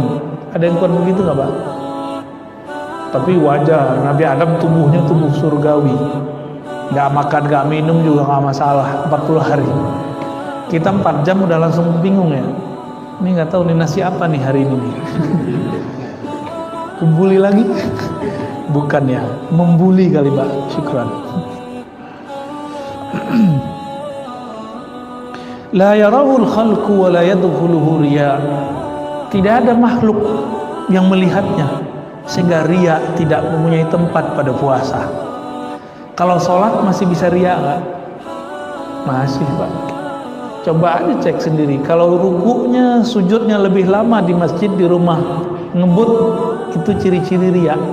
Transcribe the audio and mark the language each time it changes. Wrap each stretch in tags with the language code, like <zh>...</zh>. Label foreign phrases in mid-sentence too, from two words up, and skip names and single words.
<id>Ada yang kuat begitu nggak Pak? Tapi wajar, Nabi Adam tubuhnya tubuh surgawi, nggak makan nggak minum juga nggak masalah 40 hari. Kita 4 jam udah langsung bingung ya, ini nggak tahu nih nasi apa nih hari ini nih. Kebuli lagi? Bukan ya, membuli kali Pak. Syukran.</id> <ar>لا يراه الخلق ولا يدخله رياء.</ar> <id>Tidak ada makhluk yang melihatnya sehingga riya tidak mempunyai tempat pada puasa. Kalau sholat masih bisa riya nggak? Masih Pak. Coba aja cek sendiri. Kalau rukunya, sujudnya lebih lama di masjid, di rumah ngebut, itu ciri-ciri riya.</id>